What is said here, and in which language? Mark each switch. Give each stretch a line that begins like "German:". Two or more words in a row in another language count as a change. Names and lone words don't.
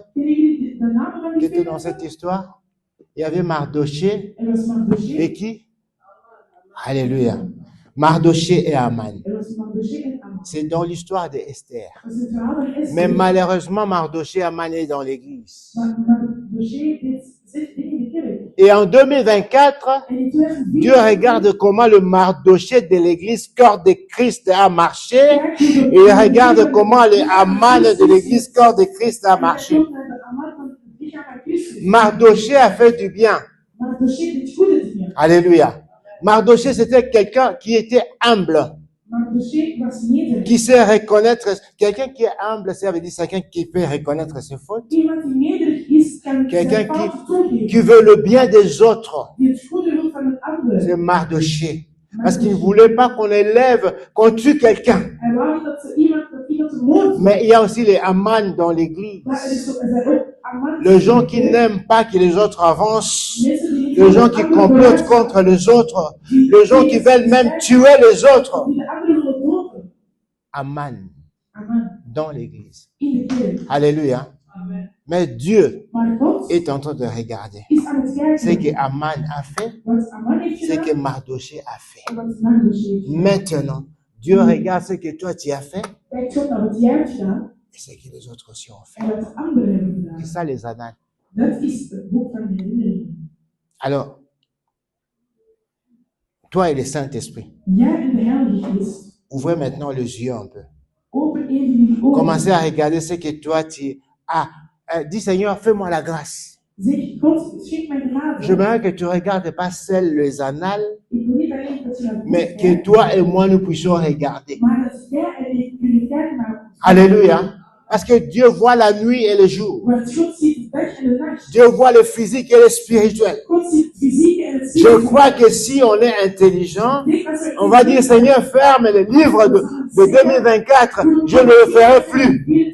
Dutch: Kennen jullie de namen van
French: qui
Dutch: die
French: étaient 2 dans cette
Dutch: mannen?
French: histoire? Il y avait Mardoché
Dutch: Er was Mardoché.
French: et qui? Alléluia. Mardoché et Aman.
Dutch: Er was Mardoché en Aman.
French: C'est dans l'histoire d'Esther.
Dutch: Dat is het verhaal van Esther.
French: Mais malheureusement, Mardoché et Aman est dans l'église.
Dutch: Maar Mardoché deed 6 dingen in de kerk.
French: Et en 2024,
Dutch: En in 2004
French: Dieu regarde comment le Mardoché de l'église corps de Christ a marché.
Dutch: kijkt hoe de-
French: Et il regarde comment le Aman de l'église corps de Christ a
Dutch: Hij
French: marché.
Dutch: kijkt naar de Aman van het lichaam van Christus.
French: Mardoché a fait du bien.
Dutch: Mardoché deed goede dingen.
French: Alléluia. Mardoché, c'était quelqu'un qui était humble,
Dutch: Mardoché was nederig.
French: qui sait reconnaître. Quelqu'un qui est humble, ça veut dire quelqu'un qui peut reconnaître ses fautes,
Dutch: Iemand die nederig is, kan
French: Quelqu'un
Dutch: zijn fouten toegeven.
French: qui veut le bien des autres.
Dutch: Die het goede wil van het andere.
French: C'est Mardoché. Parce qu'il ne voulait pas qu'on élève, qu'on tue quelqu'un.
Dutch: Hij wou niet dat iemand moord.
French: Mais il y a aussi les Aman dans l'église.
Dutch: Maar er zijn ook Aman.
French: Les gens qui n'aiment pas que les autres avancent.
Dutch: Mensen die niet
French: Les gens
Dutch: van
French: qui
Dutch: anderen
French: complotent
Dutch: beluisteren,
French: contre les autres. Les gens qui veulent même tuer les autres.
Dutch: die de anderen willen doden.
French: Aman
Dutch: Aman.
French: dans l'église.
Dutch: In de kerk.
French: Alléluia. Amen. Mais Dieu
Dutch: Maar God
French: est en train de regarder.
Dutch: is aan het
French: Ce
Dutch: kijken.
French: que Aman a fait,
Dutch: Wat Aman heeft
French: ce que
Dutch: gedaan.
French: Mardoché a fait.
Dutch: En wat Mardoché heeft gedaan.
French: Maintenant, Dieu regarde ce que toi tu as fait
Dutch: Kijk God naar wat jij hebt gedaan.
French: et ce que les autres aussi ont fait.
Dutch: En wat anderen hebben gedaan.
French: C'est ça les annales.
Dutch: Dat is het boek van de herinneringen.
French: Alors, toi et le Saint-Esprit,
Dutch: Jij en de Heilige Geest.
French: ouvrez maintenant les yeux un peu.
Dutch: Open even jullie ogen.
French: Commencez à regarder ce que toi tu as. Dis Seigneur, fais-moi la grâce.
Dutch: Zeg, God, schenk mij genade.
French: J'aimerais que tu regardes pas seules les annales,
Dutch: Ik wil niet alleen
French: mais que toi et moi nous puissions regarder. Alléluia. Parce que Dieu voit la nuit et le jour. Dieu voit le physique et le spirituel. Je crois que si on est intelligent, on va dire, Seigneur, ferme le livre de 2024, je ne le ferai plus.